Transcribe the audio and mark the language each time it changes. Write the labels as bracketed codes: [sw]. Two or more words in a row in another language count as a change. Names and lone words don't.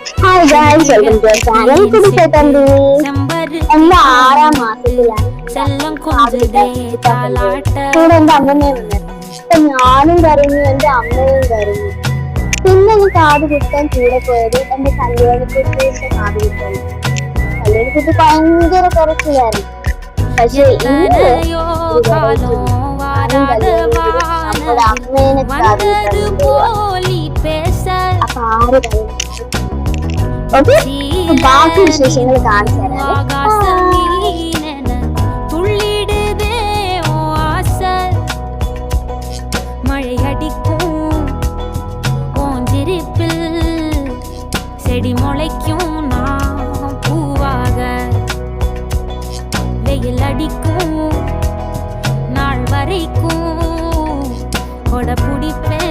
[en] Hi guys, welcome to our channel. Kudu Setandi. [ml] എന്റെ 6ാം മാസത്തിലാണ് കൂടെ എന്റെ അമ്മമ്മയും വന്നത്. അപ്പൊ ഞാനും കരഞ്ഞു, എന്റെ അമ്മയും കരഞ്ഞു. പിന്നെ ഞാൻ കാത് കുത്താൻ കൂടെ പോയത് എന്റെ കല്യാണക്കുട്ടിയുടെ കാത് കുത്താണ്. കല്യാണക്കുട്ടി ഭയങ്കര കരച്ചിലായിരുന്നു. പക്ഷെ ഇന്ന് നമ്മുടെ അമ്മേനെ കാത് കുത്താൻ അപ്പൊ ആര് ഓക്കെ, ബാക്കി വിശേഷങ്ങൾ കാണിച്ചു തരാം. [ta] மழையடிக்கும் ஓஞ்சிருப்பில் செடி முளைக்கும் நான் பூவாக வெயில் அடிக்கும் நாள் வரைக்கும் கொடை பிடிப்ப